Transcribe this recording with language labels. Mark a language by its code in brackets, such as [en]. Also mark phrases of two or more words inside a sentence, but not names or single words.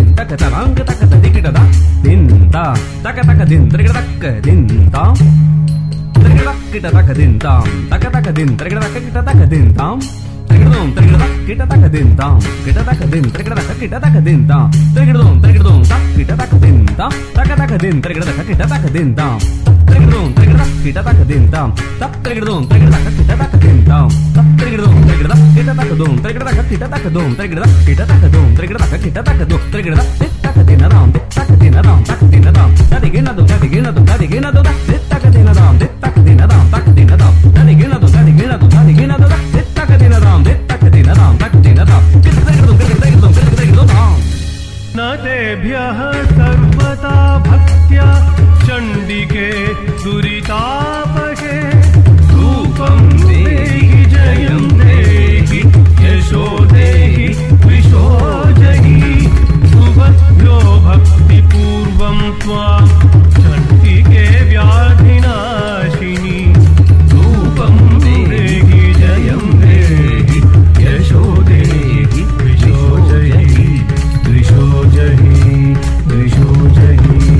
[sa] तक तरांग तक दिकिट दा दिन ता तक तक दिन त्रिकिट तक दिन ता त्रिकिट किट तक दिन ताम तक दिन त्रिकिट तक किट तक दिन ताम त्रिकिटों त्रिकिट तक किट तक दिन ताम किट तक दिन त्रिकिट तक किट तक दिन ताम त्रिकिटों तक किट तक दिन ताम तक दिन त्रिकिट तक किट तक दिन ताम त्रिकिटों तक किट तक दिन ताम त्रिकिटों तक किट तक दिन ताम त्रिकिटों तक किट तक दों त्रिकिट तक किट तक दों त्रिकिट तक किट तक दों त्रिकिट तक किट तक दों त्रिकिट तक दिन राम तक दिन राम तक दिन राम तदिगिन दो तदिगिन दो तदिगिन दो तक दिन राम तक दिन राम तक दिन राम तदिगिन दो तदिगिन दो तदिगिन दो तक दिन राम तक दिन राम तक दिन राम किट तक दों राम न तेभ्यः सर्वदा भक्त्या चण्डिके दुरितापहे रूपं देहि जयं देहि यशो देहि विशो जहि सुभद्रो भक्तिपूर्वं त्वां चण्डिके व्याधिनाशिनी रूपं देहि जयं देहि यशो देहि विशो जहि द्विषो जहि द्विषो जहि